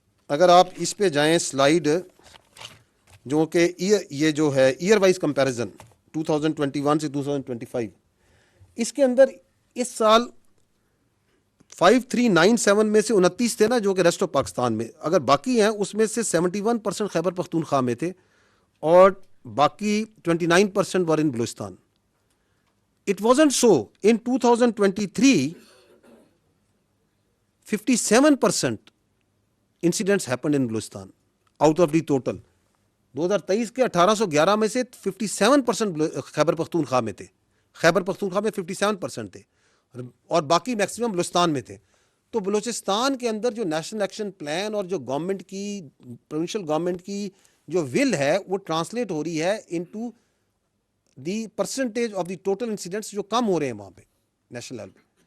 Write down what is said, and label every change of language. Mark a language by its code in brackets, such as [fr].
[ur] اگر آپ اس پہ جائیں سلائیڈ، جو کہ یہ جو ہے ایئر وائز کمپیریزن 2021 سے 2025، اس کے اندر اس سال 5397 میں سے 29 تھے نا جو کہ ریسٹ آف پاکستان میں، اگر باقی ہیں اس میں سے 71% خیبر پختونخوا میں تھے اور باقی 29% ور ان Balochistan. [en] It wasn't so. In 2023, 57% incidents happened in Balochistan out of the total. [ur] 2023 کے 1811 میں سے 57% خیبر پختونخوا میں تھے. خیبر پختونخوا میں 57% تھے اور باقی میکسیمم بلوچستان میں تھے. تو بلوچستان کے اندر جو نیشنل ایکشن پلان اور جو گورنمنٹ کی، پروونشل گورنمنٹ کی جو ول ہے وہ ٹرانسلیٹ ہو رہی ہے into the percentage of the total incidents جو کم ہو رہے ہیں وہاں پہ نیشنل لیول پہ.